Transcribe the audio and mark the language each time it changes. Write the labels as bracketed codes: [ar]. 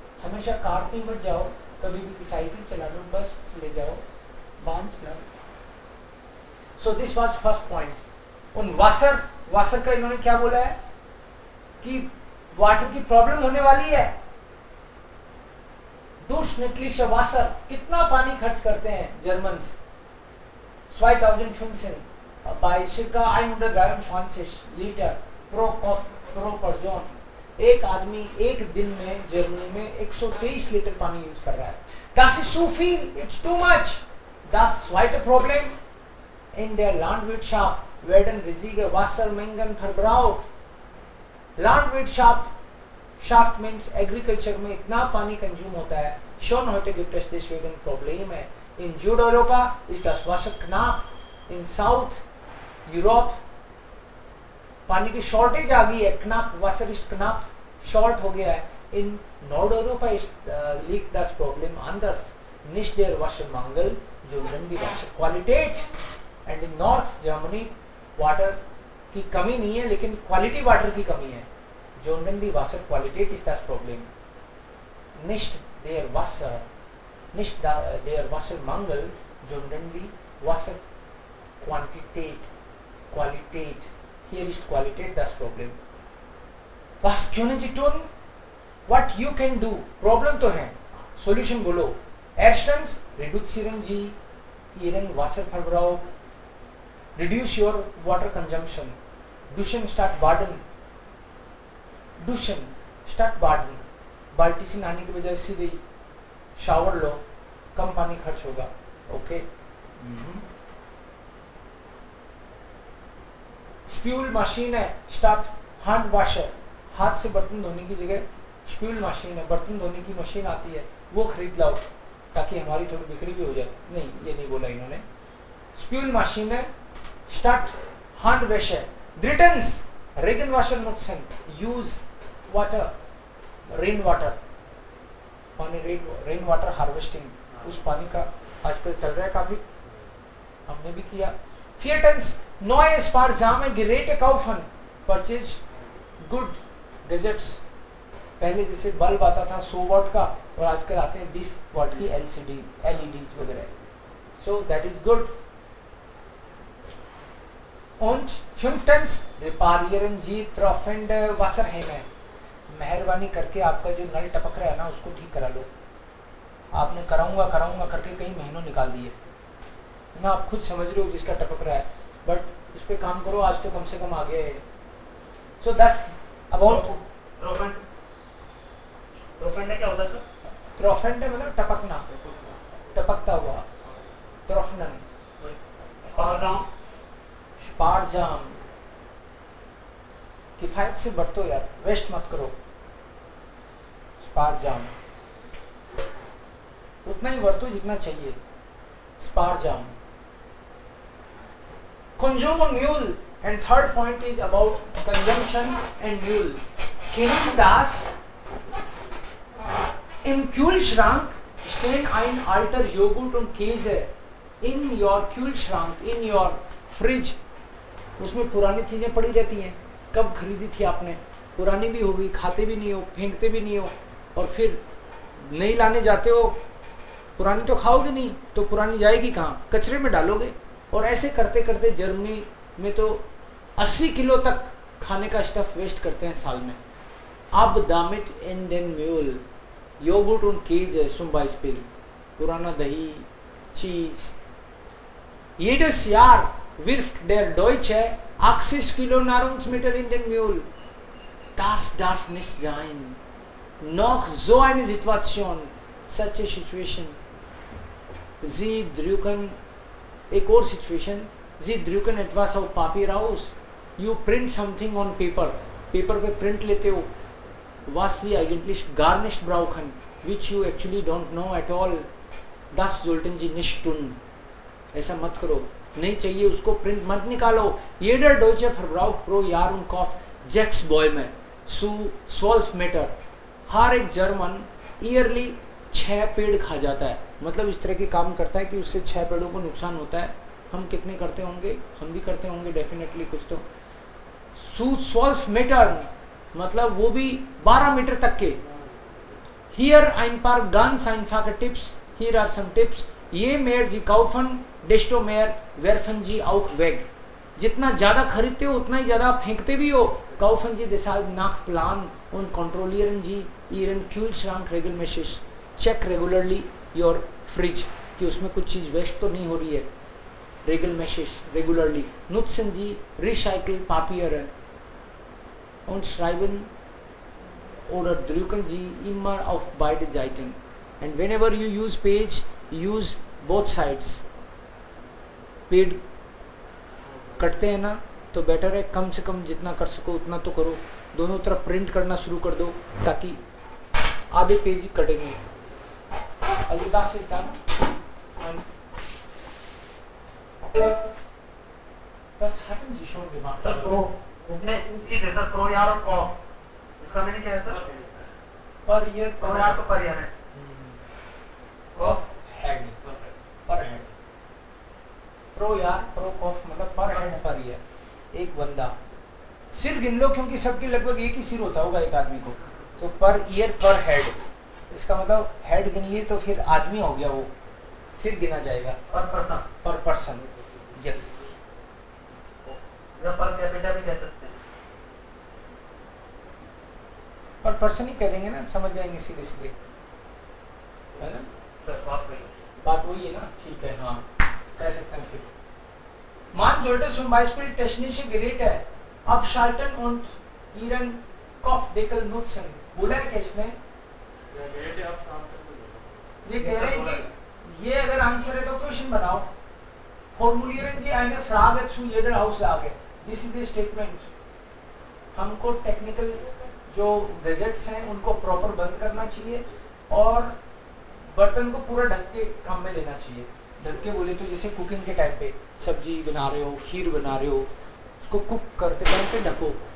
[hi] हमेशा कार पे मत जाओ, कभी भी साइकिल चला लो, बस ले जाओ, वाहन चलाओ. [en] So this was first point. [hi] उन वासर का इन्होंने क्या बोला है कि वाटर की प्रॉब्लम होने वाली है। durchschnittliche वासर, कितना पानी खर्च करते हैं Germans? [en] 2015 by circa 123 लीटर pro person। [hi] एक आदमी एक दिन में जर्मनी में 123 लीटर पानी यूज कर रहा है। [de] Das ist zu viel, [en] it's too much। [de] Das zweite Problem, in der Landwirtschaft werden riesige Wassermengen verbraucht। [hi] Landwirtschaft [en] means agriculture [hi] में इतना पानी कंज्यूम होता है। [de] Schon heute gibt es deswegen Probleme। In Südeuropa ist das Wasser knapp। [en] In South Europe [hi] पानी की shortage आ गई है। [de] knapp, Wasser ist knapp, [hi] short हो गया है। [de] In Nordeuropa ist liegt das Problem anders। Nicht der Wassermangel, sondern die Wasserqualität। [en] And in North Germany [hi] water की कमी नहीं है, लेकिन क्वालिटी वाटर की कमी है। [de] sondern die Wasserqualität ist das Problem। Nicht der Wassermangel, sondern die Wasserquantität, Qualität। Here is Qualität das Problem। Was können Sie tun? [en] What you can do? [hi] Problem तो है, Solution बोलो। [de] Erstens, reduzieren Sie Ihren Wasserverbrauch। [en] Reduce your water consumption। [de] Duschen statt baden। Duschen statt baden। [hi] बाल्टी से नहाने की बजाय सीधे shower लो, कम पानी खर्च होगा। ओके। [de] स्प्यूल मशीन है स्टार्ट हैंड वॉशर। [hi] हाथ से बर्तन धोने की जगह स्प्यूल मशीन है, बर्तन धोने की मशीन आती है, वो खरीद लाओ ताकि हमारी थोड़ी बिक्री भी हो जाए। नहीं, ये नहीं बोला इन्होंने। [de] स्प्यूल मशीन है स्टार्ट हैंड वॉशर। drittens, Regenwasser nutzen। [en] use water, rain water, [hi] पानी रेन वाटर हार्वेस्टिंग, उस पानी का आजकल चल रहा है काफी, हमने भी किया। [de] Viertens, neue sparsame Geräte kaufen। [en] Purchase good gadgets. [hi] पहले जैसे बल्ब आता था 100 वाट का और आजकल आते हैं 20 वाट की LEDs वगैरह। [en] So that is good. [de] Und fünftens, reparieren Sie tropfende Wasserhähne। [hi] मेहरबानी करके आपका जो नल टपक रहा है ना, उसको ठीक करा लो। आपने कराऊंगा करके कई महीनों निकाल दिए ना, आप खुद समझ रहे हो जिसका टपक रहा है, बट इस पे काम करो, आज तो कम से कम आ गया है। [en] so 10 about [hi] ट्रोफेंड क्या होता है? ट्रोफेंड मतलब टपकना, टपकता हुआ, ट्रोफनन। स्पारजाम, किफायत से बरतो यार, वेस्ट मत करो। स्पारजाम, उतना ही बरतो जितना चाहिए। स्पारजाम। [en] Consume on mule। And third point is about consumption and mule। [de] Kennen das? Im Kühlschrank stehen ein alter Joghurt und Käse। [en] In your Kühlschrank, in your fridge, [hi] उसमें पुरानी चीजें पड़ी रहती हैं। कब खरीदी थी आपने, पुरानी भी होगी, खाते भी नहीं हो, फेंकते भी नहीं हो, और फिर नई लाने जाते हो, पुरानी तो खाओगे नहीं, तो पुरानी जाएगी कहाँ? कचरे में डालोगे। और ऐसे करते करते जर्मनी में तो 80 किलो तक खाने का स्टफ वेस्ट करते हैं साल में। [de] अब दामिट इन den Müll, योगर्ट und Käse zum Beispiel, [hi] पुराना दही, चीज। [de] Jedes Jahr wirft der Deutsche 80 Kilo Nahrungsmittel in den Müll। Das darf nicht sein। Noch so eine Situation, [en] such a situation। [de] Sie drücken, [hi] एक और situation, [de] Sie drücken etwas auf Papier aus। [en] You print something on paper, [hi] paper पे print लेते हो, [de] was Sie eigentlich gar nicht brauchen, [en] which you actually don't know at all। [de] Das sollten Sie nicht tun। [hi] ऐसा मत करो, नहीं चाहिए उसको print मत निकालो। [de] Jeder Deutsche verbraucht pro Jahr und Kopf 6 Bäume zu 12 Meter। [hi] हर एक जर्मन ईयरली 6 पेड़ खा जाता है। मतलब इस तरह के काम करता है कि उससे 6 पेड़ों को नुकसान होता है। हम कितने करते होंगे? हम भी करते होंगे डेफिनेटली कुछ तो। zu 12 Meter मतलब वो भी 12 मीटर तक के। [de] Here ein paar ganz einfache Tipps। [en] Here are some tips [de] ये mehr sie kaufen, desto mehr werfen sie auch weg. [hi] जितना ज़्यादा खरीदते हो उतना ही ज़्यादा फेंकते भी हो. [de] Kaufen Sie deshalb nach Plan und kontrollieren Sie Ihren Kühlschrank regelmäßig. [en] Check regularly your fridge [hi] कि उसमें कुछ चीज़ वेस्ट तो नहीं हो रही है. [de] Regelmäßig, regularly. Nutzen Sie Recycle Papiere und schreiben oder drücken Sie immer auf beide Seiten. [en] And whenever you use page, use both sides. [hi] पेड़ कटते हैं ना तो बेटर है कम से कम जितना कर सको उतना तो करो. दोनों तरफ प्रिंट करना शुरू कर दो ताकि आधे पेज ही कटेंगे. [de] Also das ist dann das hatten Sie schon gemacht. [hi] Sir pro उसमें चीज है सर प्रो यार और कॉफ इसका मैंने क्या है सर पर ईयर प्रो यार तो पर यार है कॉफ हेड पर हेड. प्रो यार प्रो कॉफ मतलब पर हेड पर ईयर. एक बंदा सिर गिन लो क्योंकि सबके लगभग एक ही सिर होता होगा एक आदमी को. तो पर ईयर पर हेड इसका मतलब हेड गिन लिए तो फिर आदमी हो गया, वो सिर गिना जाएगा पर पर्सन. यस पर कैपिटा भी कह सकते हैं. पर पर्सन ही कह देंगे ना, समझ जाएंगे सीधे सीधे, है ना. सर बात वही है ना. ठीक है, हाँ कह सकते हैं. [de] फिर मान sollte zum Beispiel technische Geräte abschalten und ihren Kopfdeckel nutzen. [hi] बोला है क्या इसने? ये कह रहे हैं कि ये अगर आंसर है तो क्वेश्चन बनाओ. [de] Formulieren Sie eine Frage zu jeder Aussage. [en] This is the statement. [hi] हमको टेक्निकल जो गैजेट्स हैं उनको प्रॉपर बंद करना चाहिए और बर्तन को पूरा ढक के काम में लेना चाहिए. ढक के बोले तो जैसे कुकिंग के टाइम पे सब्जी बना रहे हो, खीर बना रहे हो, उसको कुक करते टाइम पे ढको.